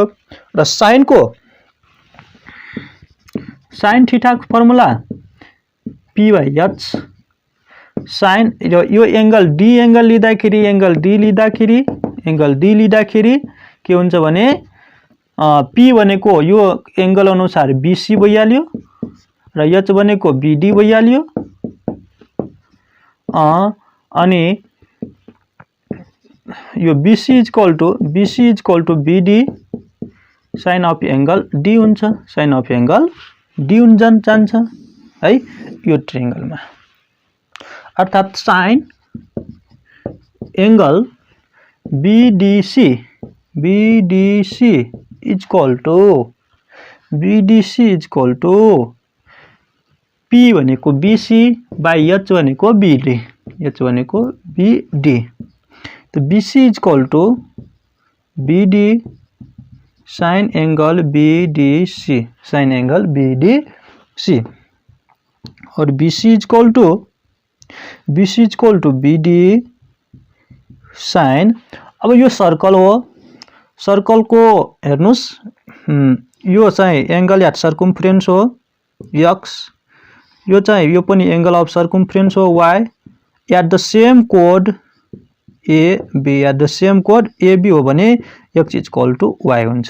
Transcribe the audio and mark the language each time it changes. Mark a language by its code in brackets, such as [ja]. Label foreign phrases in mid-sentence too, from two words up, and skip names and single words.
[ne] र [en] sine theta [ne] को फर्मुला p/h साइन यो [en] angle D angle [ne] लिँदाखेरि [en] angle D [ne] लिँदाखेरि के हुन्छ भने p भनेको यो एंगल अनुसार बीसी भइहाल्यो र h भनेको बीडी भइहाल्यो। अनि यो [en] BC equal to BD sine of angle D [ne] हुन्छ, [en] sine of angle D [ne] जान्छ है यो ट्रायंगलमा। अर्थात [en] sine angle BDC equal to P [ne] भनेको [en] BC by H [ne] भनेको BD, [en] तो BC equal to BD sine angle BDC, और BC equal to BD sine. [ne] अब यो सर्कल हो, सर्कल को हेर्नुस् यो चाहिँ [en] angle at circumference [ne] हो x, यो चाहिँ यो पनि [en] angle of circumference [ne] हो y, [en] at the same chord AB [ne] हो भने [en] x equal to y